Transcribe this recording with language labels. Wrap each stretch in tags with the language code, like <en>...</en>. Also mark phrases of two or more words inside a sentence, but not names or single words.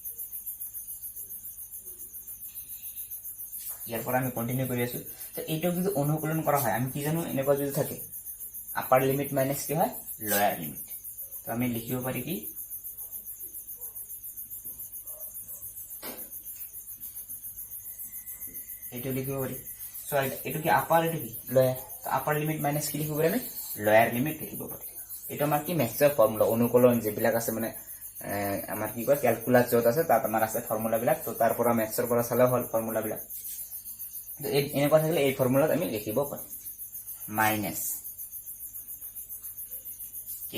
<as>ইয়াৰ পৰা আমি কন্টিনিউ কৰি আছো তো এইটো যদি অনুকলন কৰা হয় আমি কি জানো এনেকুৱা যদি থাকে</as> <en>upper limit minus</en> <as>কি হয়</as> <en>lower limit</en> <as>তো আমি লিখিব পারি কি এইটো লিখিব পারি সরি এটো কি আপার এটো কি লোয়ার তো</as> <en>upper limit minus</en> <as>কি লিখিব পারি আমি</as> <en>lower limit</en> <as>লিখিব পারি এটা আমাৰ কি ম্যাথছৰ ফৰ্মুলা অনুকলন যেবিলাক আছে মানে আমাৰ কি কয় ক্যালকুলাস যত আছে তাত আমাৰ আছে ফৰ্মুলা বিলাক তো তাৰ পৰা ম্যাথছৰ পৰা চালে হল ফৰ্মুলা বিলাক এনেকুৱা থাকিলে এই ফৰ্মুলাত আমি লিখিব পাৰিম মাইনাছ কে।</as>